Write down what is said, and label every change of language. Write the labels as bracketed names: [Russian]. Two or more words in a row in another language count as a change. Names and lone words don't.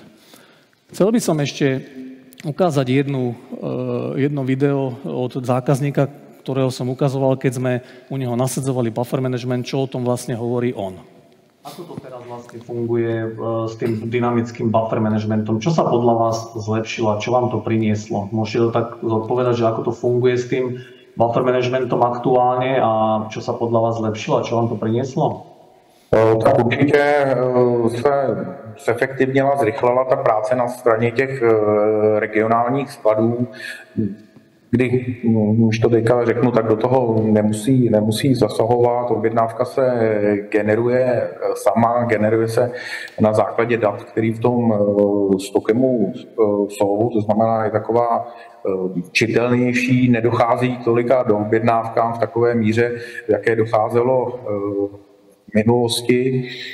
[Slovak] Chcel by som ešte ukázať jedno video od zákazníka, ktorého som ukazoval, keď sme u neho nasadzovali [English] buffer management, [Slovak] čo o tom vlastne hovorí on. Ako to teraz vlastne funguje s tým dynamickým [English] buffer managementom? [Slovak] Čo sa podľa vás zlepšilo? Čo vám to prinieslo? Môžete to tak zodpovedať, že ako to funguje s tým [English] buffer managementom [Slovak] aktuálne a čo sa podľa vás zlepšilo a čo vám to prinieslo? [Czech] Tak určitě se zefektivnila, zrychlila ta práce na straně těch regionálních skladů, kdy, už to teďka řeknu, tak do toho nemusí zasahovat, objednávka se generuje sama, generuje se na základě dat, který v tom stokemu jsou, to znamená, je taková čitelnější, nedochází tolika do objednávkám v takové míře, jaké docházelo v minulosti.